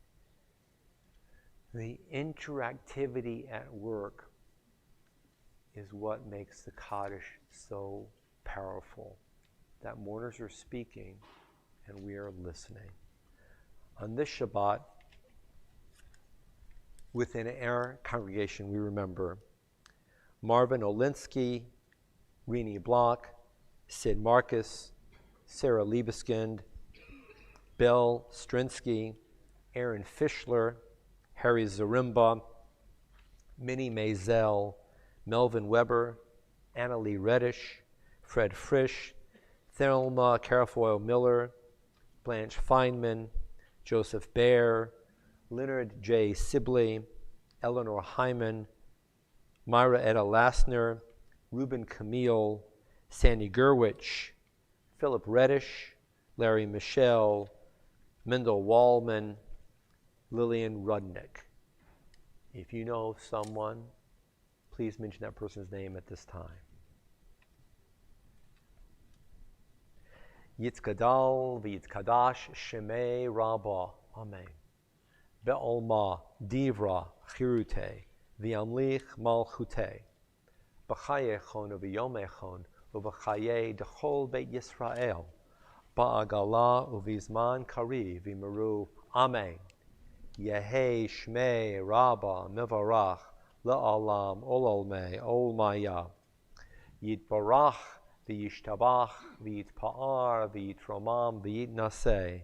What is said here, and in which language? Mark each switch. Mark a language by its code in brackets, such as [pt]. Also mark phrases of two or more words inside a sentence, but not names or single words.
[en] The interactivity at work is what makes the Kaddish so powerful. That mourners are speaking and we are listening. On this Shabbat, within our congregation, we remember Marvin Olinsky, Rini Block, Sid Marcus, Sarah Liebeskind, Bill Strinsky, Aaron Fischler, Harry Zarimba, Minnie Maisel, Melvin Weber, Annalie Reddish, Fred Frisch, Thelma Carafoil Miller, Blanche Feynman, Joseph Baer, Leonard J. Sibley, Eleanor Hyman, Myra Etta Lassner, Reuben Camille, Sandy Gerwich, Philip Reddish, Larry Michelle, Mendel Wallman, Lillian Rudnick. If you know someone, please mention that person's name at this time. [arc] יתגדל ויתקדש שמיה רבא. Amen. בעלמא די ברא כרעותה וימליך מלכותה. בחייכון וביומיכון ובחיי דכל בית ישראל. בעגלא ובזמן קריב ואמרו. Amen. יהא שמיה רבא מברך לעלם ולעלמי עלמיא. יתברך וישתבח ויתפאר ויתרומם ויתנשא.